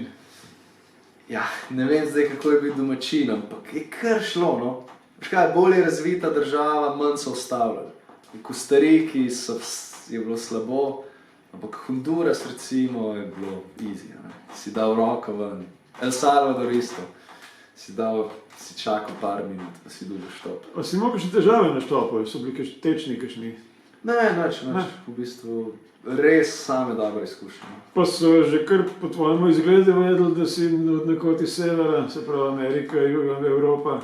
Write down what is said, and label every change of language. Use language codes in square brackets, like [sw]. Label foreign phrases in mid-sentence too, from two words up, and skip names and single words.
[sl] Ja, ne vem zdaj, kako je biti domačin, ampak je kar šlo, no. Veš kaj, bolj je razvita država, manj so ustavljali. V Kostariki je bilo slabo, ampak Honduras recimo je bilo easy, si dal roko ven. El Salvador isto, si čakal par minut, pa si dobil štop. Pa si imel kakšne težave na štopu, so bili tečni kakšni? Ne, nič, v bistvu res same dobre izkušnje. Pa so že kar po tvojemu izgledu vedeli, da si od nekod iz severa, se pravi Amerika, Juga, Evropa?